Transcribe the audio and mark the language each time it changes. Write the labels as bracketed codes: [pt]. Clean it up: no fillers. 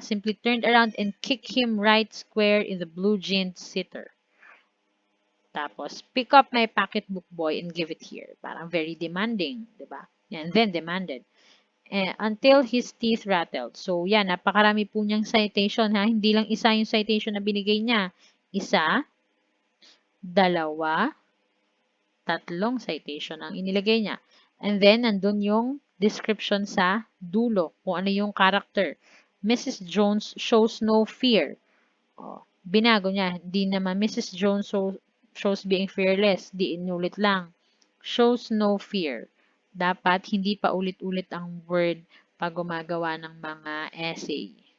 [en] Simply turned around and kicked him right square in the blue jeans sitter. Tapos, pick up my pocketbook, boy, and give it here. Parang very demanding, di ba? And then demanded. Until his teeth rattled. [tl] So, yan, napakarami po niyang citation, ha? Hindi lang isa yung citation na binigay niya. Isa, dalawa, tatlong citation ang inilagay niya. And then, nandun yung description sa dulo, kung ano yung character. Mrs. [en] Jones shows no fear. Oh, binago niya. Hindi naman Mrs. Jones shows being fearless. [tl] Di inulit lang. Shows no fear. Dapat hindi pa ulit-ulit ang word pag gumagawa ng mga essay.